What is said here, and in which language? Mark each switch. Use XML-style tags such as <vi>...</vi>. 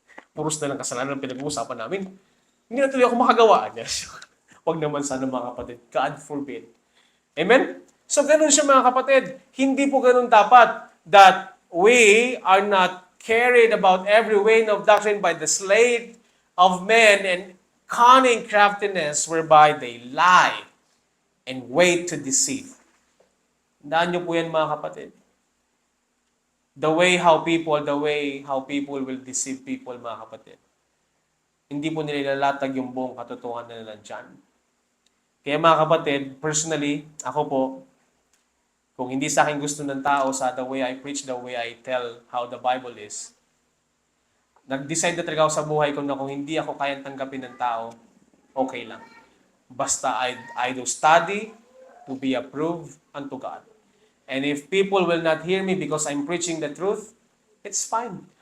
<tl>Puros na lang kasalanan ang pinag-uusapan namin. Hindi na tuloy ako makagawa. Huwag naman sana mga kapatid.</tl> <en>God forbid.</en> <tl>Amen? So ganun siya mga kapatid. Hindi po ganun dapat</tl> <en>that we are not carried about every wind of doctrine by the sleight of men and cunning craftiness whereby they lie and wait to deceive.</en> <tl>Tandaan niyo po yan mga kapatid.</tl> <en>The way how people will deceive people,</en> <tl>mga kapatid. Hindi po nila ilalatag yung buong katotohanan nila dyan. Kaya mga kapatid, personally, ako po, kung hindi sa akin gusto ng tao sa</tl> <en>the way I preach, the way I tell how the Bible is,</en> <tl>nag-decide na talaga ako sa buhay ko na kung hindi ako kayang tanggapin ng tao, okay lang.</tl> <en>Basta I do study to be approved unto God. And if people will not hear me because I'm preaching the truth, it's fine.</en>